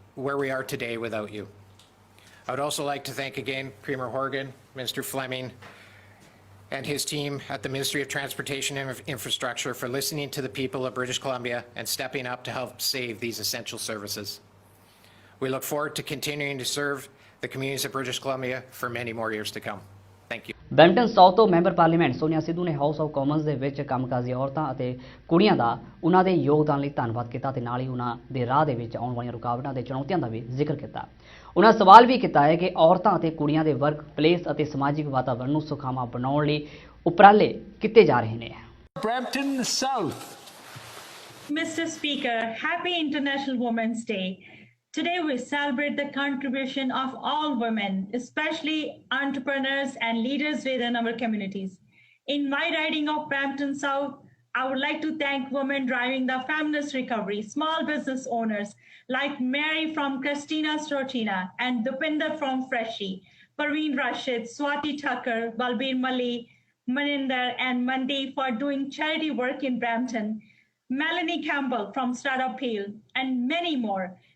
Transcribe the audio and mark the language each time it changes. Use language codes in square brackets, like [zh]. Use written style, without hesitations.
[en] where we are today without you. I would also like to thank again Premier Horgan, Minister Fleming, and his team at the Ministry of Transportation and Infrastructure for listening to the people of British Columbia and stepping up to help save these essential services. We look forward to continuing to serve the communities of British Columbia for many more years to come. Thank you. [pa] Brampton south ਤੋਂ member parliament Sonia Sidhu ਨੇ house of Commons ਦੇ ਵਿੱਚ ਕੰਮਕਾਜੀ ਔਰਤਾਂ ਅਤੇ ਕੁੜੀਆਂ ਦਾ ਉਹਨਾਂ ਦੇ ਯੋਗਦਾਨ ਲਈ ਧੰਨਵਾਦ ਕੀਤਾ ਤੇ ਨਾਲ ਹੀ ਉਹਨਾਂ ਦੇ ਰਾਹ ਦੇ ਵਿੱਚ ਆਉਣ ਵਾਲੀਆਂ ਰੁਕਾਵਟਾਂ ਤੇ ਚੁਣੌਤੀਆਂ ਦਾ ਵੀ ਜ਼ਿਕਰ ਕੀਤਾ। ਉਹਨਾਂ ਸਵਾਲ ਵੀ ਕੀਤਾ ਹੈ ਕਿ ਔਰਤਾਂ ਅਤੇ ਕੁੜੀਆਂ ਦੇ ਵਰਕ ਪਲੇਸ ਅਤੇ ਸਮਾਜਿਕ ਵਾਤਾਵਰਣ ਨੂੰ ਸੁਖਾਵਾਂ ਬਣਾਉਣ ਲਈ ਉਪਰਾਲੇ ਕੀਤੇ ਜਾ ਰਹੇ ਨੇ। [en] Brampton South. Mr. Speaker, happy International Women's Day. Today we celebrate the contribution of all women, especially entrepreneurs and leaders within our communities. In my riding of Brampton South, I would like to thank women driving the feminist recovery, small business owners like Mary from Christina Strochina and Dupinder from Freshie, Parveen Rashid, Swati Tucker, Balbir Mali, Maninder and Mandi for doing charity work in Brampton, Melanie Campbell from Startup Hill, and many more.